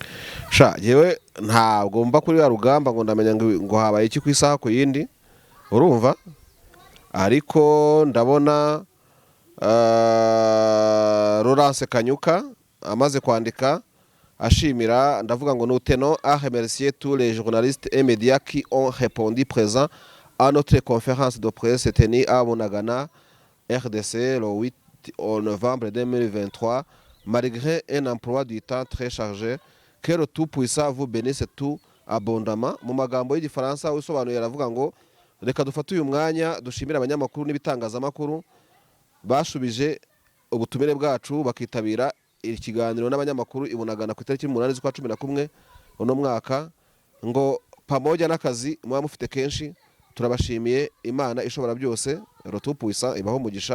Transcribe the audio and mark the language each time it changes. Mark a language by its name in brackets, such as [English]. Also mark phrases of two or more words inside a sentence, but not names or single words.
[Kinyarwanda] Sha yewe ntabwo mba kuri ya rugamba ngo ndamenya ngo habaye iki ku isaha ku yindi, urumva, ariko ndabona Laurence Kanyuka amaze kwandika ashimira, ndavuga ngo [French] nous tenons à remercier tous les journalistes et médias qui ont répondu présents à notre conférence de presse tenue à Bunagana, RDC, le 8 novembre 2023, malgré un emploi du temps très chargé. Que le Tout-Puissant vous bénisse tout abondamment. [Kinyarwanda] Mu magambo y'igifaransa usobanuye aravuga ngo reka dufate uyu mwanya dushimira abanyamakuru n'ibitangazamakuru bashubije ubutumire bwacu bakitabira ikiganiro n'abanyamakuru ibunagana ku itariki 8 z'ukwa 11 uno mwaka, ngo pamoja n'akazi muba mufite kenshi turabashimiye, Imana ishobora byose [French] le Tout-Puissant [Kinyarwanda] ibaho umugisha.